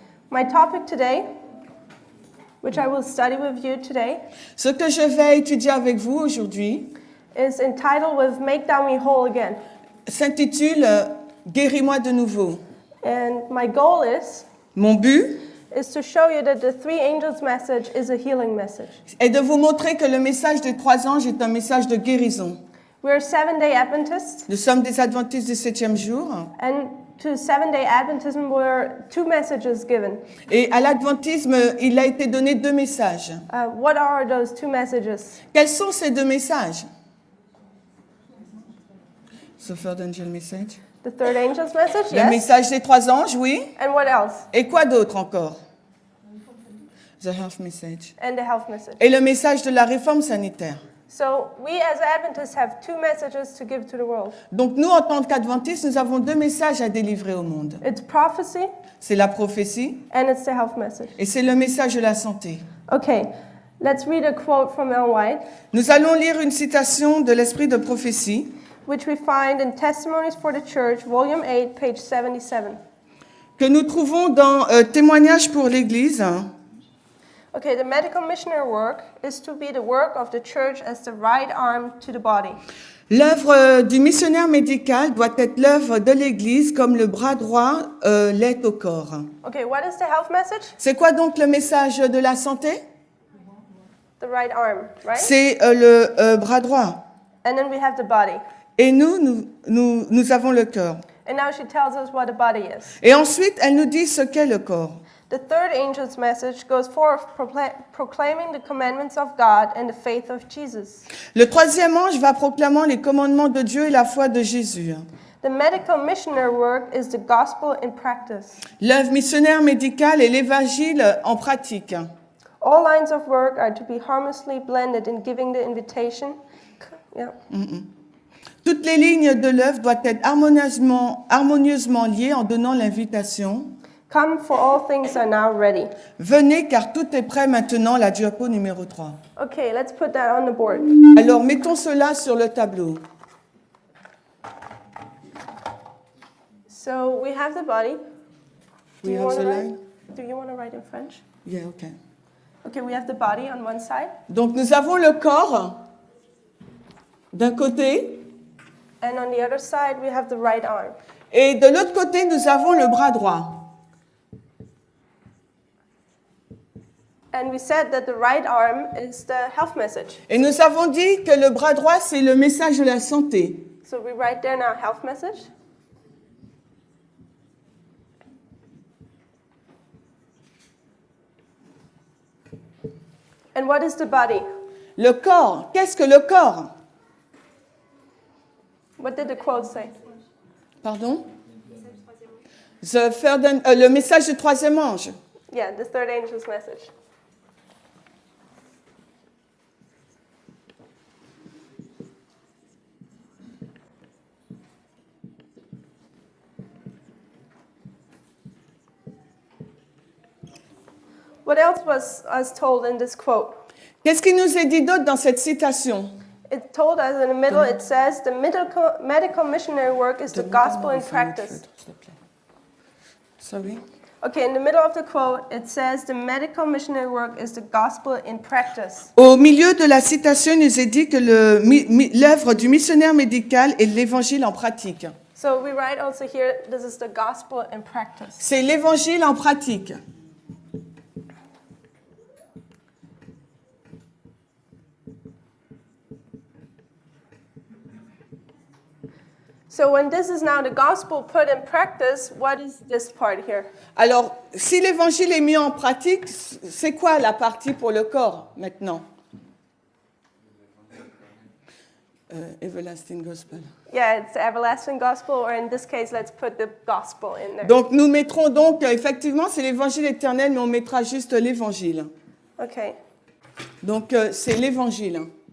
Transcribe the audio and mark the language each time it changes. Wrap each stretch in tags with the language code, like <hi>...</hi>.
<en>My topic today, which I will study with you today,</en> <fr>Ce que je vais étudier avec vous aujourd'hui</fr> <en>is entitled with Make Thou Me Whole Again.</en> <fr>s'intitule Guéris-moi de nouveau.</fr> <en>And my goal</en> <fr>Mon but</fr> <en>is to show you that the three angels message is a healing message.</en> <fr>est de vous montrer que le message des 3 anges est un message de guérison.</fr> <en>We're Seventh-day Adventists,</en> <fr>Nous sommes des adventistes du 7e jour.</fr> <en>and to Seventh-day Adventism were two messages given.</en> <fr>Et à l'adventisme, il a été donné 2 messages.</fr> <en>What are those two messages?</en> <fr>Quels sont ces 2 messages?</fr> <en>The third angel message. The third angel's message,</en> <fr>Le</fr> <en>yes.</en> <fr>message des 3 anges, oui.</fr> <en>And what else?</en> <fr>Et quoi d'autre encore?</fr> <en>The health message. And the health message.</en> <fr>Et le message de la réforme sanitaire.</fr> <en>So we as Adventists have two messages to give to the world.</en> <fr>Donc nous, en tant qu'adventistes, nous avons 2 messages à délivrer au monde.</fr> <en>It's prophecy</en> <fr>C'est la prophétie</fr> <en>and it's the health message.</en> <fr>et c'est le message de la santé.</fr> <en>Okay, let's read a quote from Ellen White,</en> <fr>Nous allons lire une citation de l'esprit de prophétie</fr> <en>which we find in Testimonies for the Church, Volume 8, page 77.</en> <fr>que nous trouvons dans Témoignages pour l'Église.</fr> <en>Okay, the medical missionary work is to be the work of the church as the right arm to the body.</en> <fr>L'œuvre du missionnaire médical doit être l'œuvre de l'Église comme le bras droit l'est au corps.</fr> <en>Okay, what is the health message?</en> <fr>C'est quoi donc le message de la santé?</fr> <en>The right arm, right?</en> <fr>C'est le bras droit.</fr> <en>And then we have the body.</en> <fr>Et nous avons le cœur.</fr> <en>And now she tells us what the body is.</en> <fr>Et ensuite, elle nous dit ce qu'est le corps.</fr> <en>The third angel's message goes forth proclaiming the commandments of God and the faith of Jesus.</en> <fr>Le 3e ange va proclamant les commandements de Dieu et la foi de Jésus.</fr> <en>The medical missionary work is the gospel in practice.</en> <fr>L'œuvre missionnaire médicale est l'évangile en pratique.</fr> <en>All lines of work are to be harmoniously blended in giving the invitation. Yeah.</en> <fr>Toutes les lignes de l'œuvre doivent être harmonieusement liées en donnant l'invitation.</fr> <en>Come, for all things are now ready.</en> <fr>Venez car tout est prêt maintenant, la diapo numéro 3.</fr> <en>Okay, let's put that on the board.</en> <fr>Alors mettons cela sur le tableau.</fr> <en>So we have the body. We have the line? Do you want to write in French? Yeah, okay. Okay, we have the body on one side.</en> <fr>Donc nous avons le corps d'un côté</fr> <en>And on the other side, we have the right arm.</en> <fr>et de l'autre côté nous avons le bras droit.</fr> <en>And we said that the right arm is the health message.</en> <fr>Et nous avons dit que le bras droit c'est le message de la santé.</fr> <en>So we write there now health message. And what is the body?</en> <fr>Le corps, qu'est-ce que le corps?</fr> <en>What did the quote say?</en> <fr>Pardon? Le message du 3e ange.</fr> <en>Yeah, the third angel's message. What else was us told in this quote?</en> <fr>Qu'est-ce qui nous est dit d'autre dans cette citation?</fr> <en>It told us in the middle, it says, the medical missionary work is the gospel in practice. Sorry. Okay, in the middle of the quote, it says, the medical missionary work is the gospel in practice.</en> <fr>Au milieu de la citation, il nous est dit que l'œuvre du missionnaire médical est l'évangile en pratique.</fr> <en>So we write also here, this is the gospel in practice.</en> <fr>C'est l'évangile en pratique.</fr> <en>So when this is now the gospel put in practice, what is this part here?</en> <fr>Alors, si l'évangile est mis en pratique, c'est quoi la partie pour le corps maintenant?</fr> <en>Everlasting gospel. Yeah, it's the everlasting gospel, or in this case, let's put the gospel in there.</en> <fr>Donc, nous mettrons donc, effectivement, c'est l'évangile éternel, mais on mettra juste l'évangile.</fr> <en>Okay.</en> <fr>Donc, c'est l'évangile.</fr>